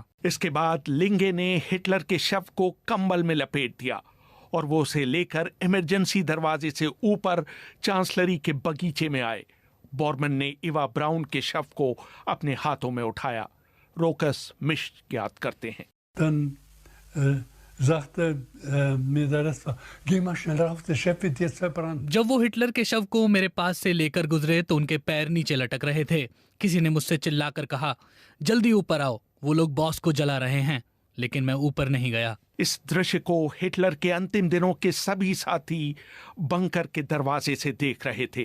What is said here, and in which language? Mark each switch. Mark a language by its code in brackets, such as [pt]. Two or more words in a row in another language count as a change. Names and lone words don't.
[hi] इसके बाद लिंगे ने हिटलर के शव को कंबल में लपेट दिया और वो उसे लेकर इमरजेंसी दरवाजे से ऊपर चांसलरी के बगीचे में आए। बोरमन ने इवा ब्राउन के शव को अपने हाथों में उठाया। रोकस मिश याद करते हैं। [de] Dann sagte mir der Rest, geh mal schnell rauf, der Chef wird jetzt verbrannt. [hi] जब वो हिटलर के शव को मेरे पास से लेकर गुजरे तो उनके पैर नीचे लटक रहे थे। किसी ने मुझसे चिल्लाकर कहा, जल्दी ऊपर आओ, वो लोग बॉस को जला रहे हैं। लेकिन मैं ऊपर नहीं गया। इस दृश्य को हिटलर के अंतिम दिनों के सभी साथी बंकर के दरवाजे से देख रहे थे।